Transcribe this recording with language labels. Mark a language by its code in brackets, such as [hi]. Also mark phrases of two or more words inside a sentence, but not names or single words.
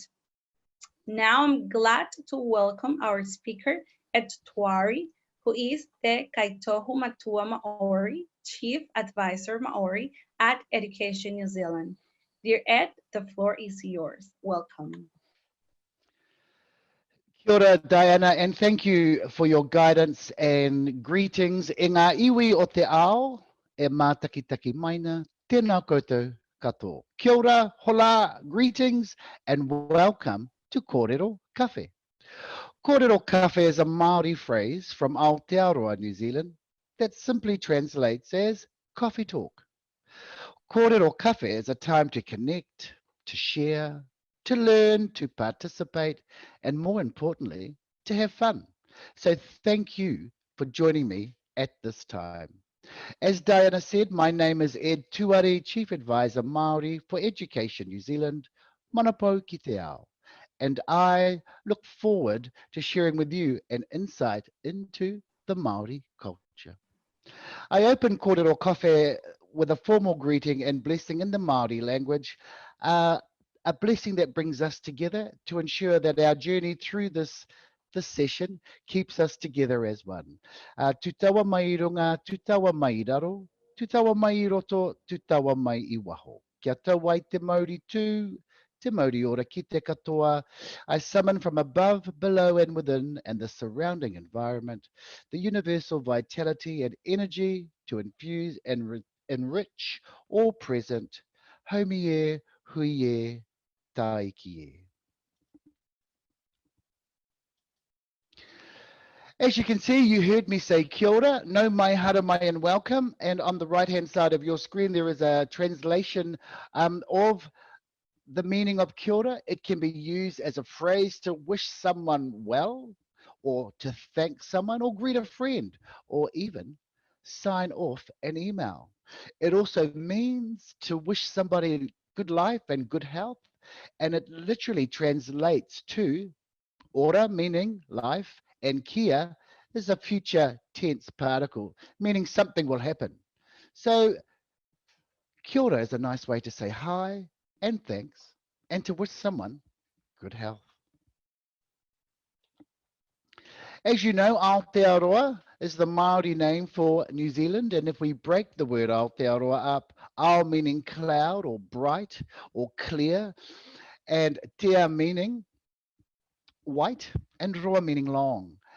[en] Now I'm glad to welcome our speaker, Ed Tuari, who is [mi] Te Kaitohu Matua Maori, [en] Chief Advisor Maori at Education New Zealand. Dear Ed, the floor is yours. Welcome. [mi] Kia ora, [en] Diana, and thank you for your guidance and greetings. [mi] E ngā iwi o te ao, e mātakitaki maina, tēnā koutou katoa. Kia ora, hola, [en] greetings, and welcome to Kōrero Cafe. Kōrero Cafe is a Maori phrase from Aotearoa, New Zealand, that simply translates as coffee talk. Kōrero Cafe is a time to connect, to share, to learn, to participate, and more importantly, to have fun. So thank you for joining me at this time. As Diana said, my name is Ed Tuari, Chief Advisor Maori for Education New Zealand, [mi] Manapō ki te ao, [en] and I look forward to sharing with you an insight into the Maori culture. I open Kōrero Cafe with a formal greeting and blessing in the Maori language, a blessing that brings us together to ensure that our journey through this session keeps us together as one. [mi] Tutawa mai I runga, tutawa mai I raro, tutawa mai I roto, tutawa mai I waho. Kia tau ai te Māori tū, te Māori ora ki te katoa. [en] I summon from above, below and within and the surrounding environment the universal vitality and energy to infuse and enrich all present. [mi] Haumi e, hui e, taiki e. [en] As you can see, you heard me say [mi] kia ora, no mai hara mai [en] and welcome. And on the right-hand side of your screen, there is a translation of the meaning of [mi] kia ora. [en] It can be used as a phrase to wish someone well, or to thank someone, or greet a friend, or even sign off an email. It also means to wish somebody good life and good health, and it literally translates to ora, meaning life, and kia is a future tense particle, meaning something will happen. So [mi] kia ora [en] is a nice way to say hi and thanks, and to wish someone good health. As you know, Aotearoa is the Maori name for New Zealand, and if we break the word Aotearoa up, ao meaning cloud or bright or clear, and tea meaning white, and roa meaning long.